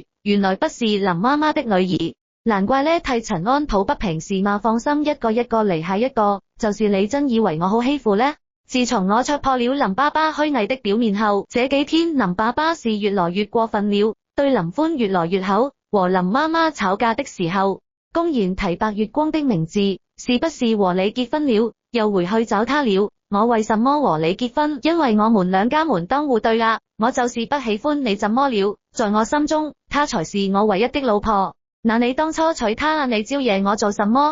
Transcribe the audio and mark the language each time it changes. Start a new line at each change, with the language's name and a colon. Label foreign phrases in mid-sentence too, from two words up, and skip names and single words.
Chinese: 原來不是林媽媽的女兒，難怪呢，替陳安抱不平是嗎？放心，一個一個嚟，下一個就是你。真以為我好欺負呢？自從我戳破了林爸爸虛偽的表面後，這幾天林爸爸是越來越過分了，對林歡越來越好。和林媽媽吵架的時候，公然提白月光的名字，是不是和你結婚了？又回去找他了。我為什麼和你結婚？因為我們兩家門當戶對啊！我就是不喜歡你，怎麼了？在我心中，她才是我唯一的老婆。那你當初娶她啊？你招惹我做什麼？